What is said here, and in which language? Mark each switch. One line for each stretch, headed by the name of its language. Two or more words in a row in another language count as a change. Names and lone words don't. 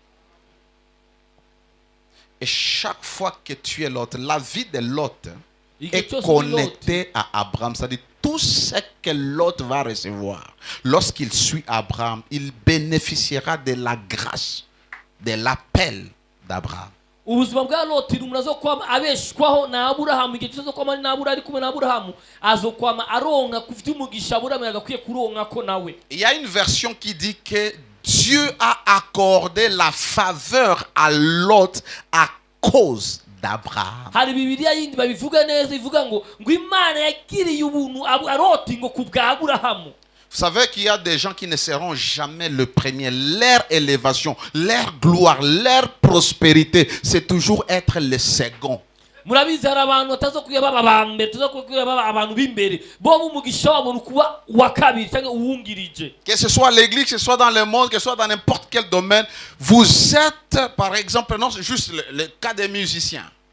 French: Et chaque fois que tu es Lot, la vie de Lot est connectée à Abraham. C'est-à-dire tout ce que Lot va recevoir lorsqu'il suit Abraham, il bénéficiera de la grâce, de l'appel d'Abraham.
Rundi: Ubuzima bwa Loti numunazo kwama abeshwaho na Abrahamu igihe cyo kwama na Abrahamu ari kumwe na Abrahamu azokwama aronka kufite umugisha Abrahamu yagakwiye kuronka ko nawe.
French: Il y a une version qui dit que Dieu a accordé la faveur à Lot à cause d'Abraham.
Rundi: Hari Bibiliya yindi babivuga neza ivuga ngo Imana yakiriye ubuntu Loti ngo kubwa Abrahamu.
French: Vous savez qu'il y a des gens qui ne seront jamais le premier. Leur élévation, leur gloire, leur prospérité, c'est toujours être le second. Que ce soit l'église, que ce soit dans le monde, que ce soit dans n'importe quel domaine, vous êtes, par exemple, non, c'est juste le cas des musiciens.